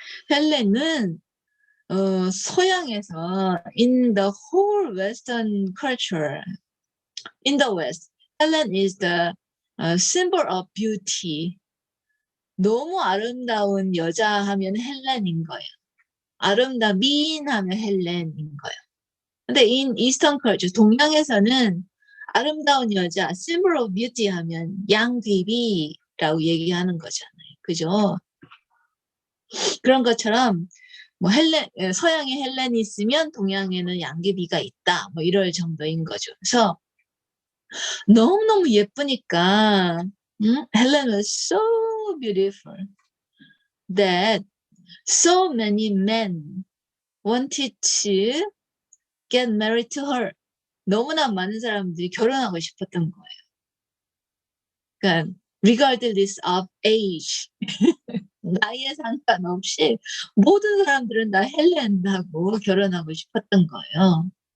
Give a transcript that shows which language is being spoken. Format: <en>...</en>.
<ko>헬렌은 서양에서</ko> <en>in the whole Western culture, in the West, Helen is the symbol of beauty.</en> <ko>너무 아름다운 여자 하면 헬렌인 거예요. 미인하면 헬렌인 거예요. 근데</ko> <en>in Eastern culture,</en> <ko>동양에서는 아름다운 여자,</ko> <en>symbol of beauty</en> <ko>하면 양귀비라고 얘기하는 거잖아요. 그죠? 그런 것처럼 뭐 서양에 헬렌이 있으면 동양에는 양귀비가 있다. 뭐 이럴 정도인 거죠. 그래서 너무너무 예쁘니까</ko> <en>Helen was so beautiful that so many men wanted to get married to her.</en> <ko>너무나 많은 사람들이 결혼하고 싶었던 거예요. 그러니까</ko> <en>regardless of age.</en> <ko>나이에 상관없이 모든 사람들은 다 헬렌하고 결혼하고 싶었던 거예요.</ko>